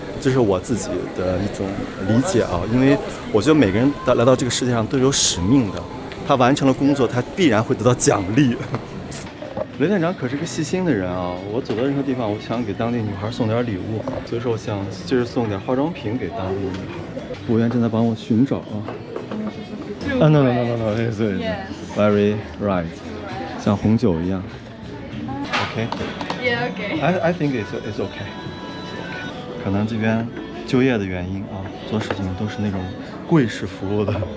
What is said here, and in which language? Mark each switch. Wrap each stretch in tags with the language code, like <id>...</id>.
<zh>这是我自己的一种理解啊，因为我觉得每个人来到这个世界上都有使命的。他完成了工作，他必然会得到奖励。雷店长可是个细心的人啊！我走到任何地方，我想给当地女孩送点礼物，所以说我想今儿送点化妆品给当地女孩。服务员正在帮我寻找啊。</zh> <en>No, it's very right，</en> <zh>像红酒一样。</zh> <en>OK。 Yeah, okay. I think it's okay.</en> <zh>可能这边就业的原因啊，做事情都是那种贵式服务的。</zh>